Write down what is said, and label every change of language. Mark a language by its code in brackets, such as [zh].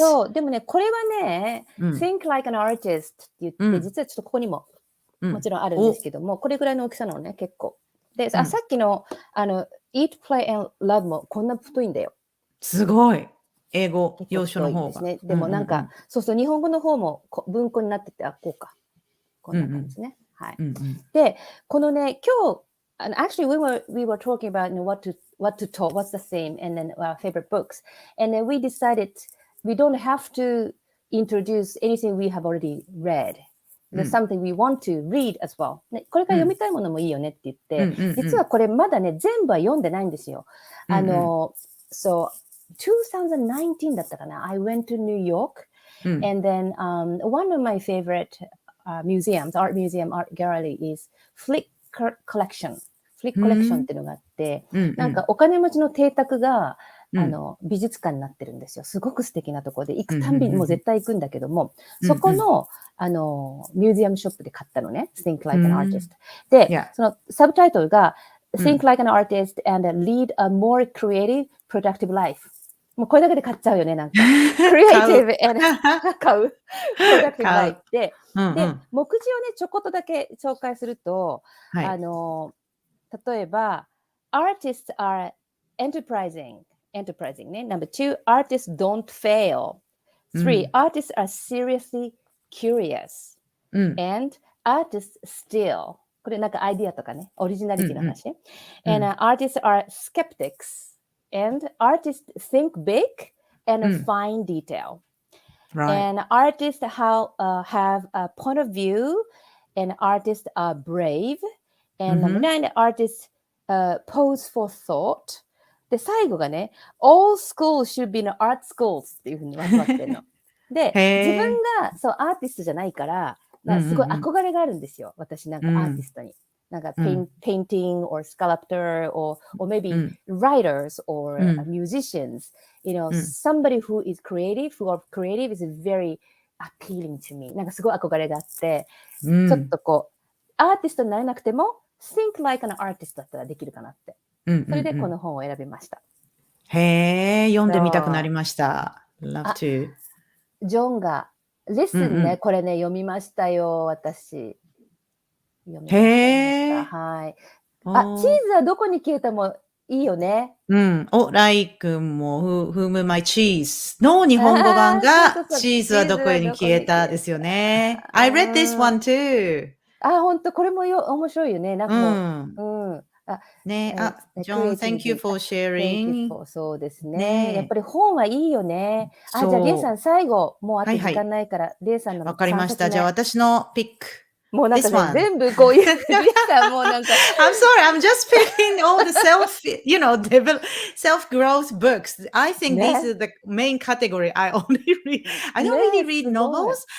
[ja] そう、でもね、これはね、 [en] Think like an artist [ja] って言って、実はちょっとここにももちろんあるんですけども、これぐらいの大きさなのね、結構。で、さっきのEat, Play and Love もこんな太いんだよ。すごい。英語、要所の方が。でもなんか、そうそう、日本語の方も文庫になってて、こうか。こんな感じですね。はい。で、このね、今日、 [en] actually we were talking about what to talk, what's the theme, and then our favorite books. And then we decided we don't have to introduce anything we have already read. There's something we want to read as well. [ja] ね、これから読みたいものもいいよねって言って、実はこれまだね、全部は読んでないんですよ。 So, 2019 だったかな。 [en] I went to New York, and then one of my favorite museums, art museum, art gallery is Flick Collection. [ja] Flick Collection っていうのがあって、なんかお金持ちの邸宅が美術館になってるんですよ。すごく素敵なところで、行くたんびにもう絶対行くんだけども、そこのミュージアムショップで買ったのね。 [en] Think like an artist. [ja] で、そのサブタイトルが [en] Think like an artist and lead a more creative, productive life. [ja] もうこれだけで買っちゃうよね、なんか。 [en] Creative and [ja] 買う。 [en] productive life [ja] で、目次をね、ちょこっとだけ紹介すると、例えば、 [en] artists are enterprising [ja] ね。 [en] Number 2, artists don't fail. 3, artists are seriously curious. And artists still. [ja] これなんかアイディアとかね、オリジナリティの話。 [en] And artists are skeptics. And artists think big and find detail. And artists have a point of view. And artists are brave. And number 9, artists pose for thought. [ja] で、最後がね、 [en] all schools should be in art schools [ja] っていうふうに分かってるの。で、自分がそうアーティストじゃないから、すごい憧れがあるんですよ。私なんかアーティストに。 [en] なんかpainting or sculptor or maybe writers or musicians. You know, somebody who is creative is very appealing to me. [ja] なんかすごい憧れがあって、ちょっとこう、アーティストになれなくても、 [en] think like an artist [ja] だったらできるかなって。それでこの本を選びました。へえ、読んでみたくなりました。 [en] Love to. [ja] ジョンが、レッスンね、これね、読みましたよ、私。へえ。はい。チーズはどこに消えたもいいよね。ライ君も、whom my cheese の日本語版が、チーズはどこに消えたですよね。 [en] I read this one too. [ja] 本当これも面白いよね。なんかもう、 [en] ね、John, thank you for sharing. [ja] そうですね。やっぱり本はいいよね。じゃあ、レイさん最後、もうあと時間ないから、レイさんのわかりました。じゃあ、私のピック。もうなんかね、全部こういう、レイさんもうなんか。 [en] I'm sorry, I'm just picking all the self-growth books. I think these are the main category I only read. I don't really read novels.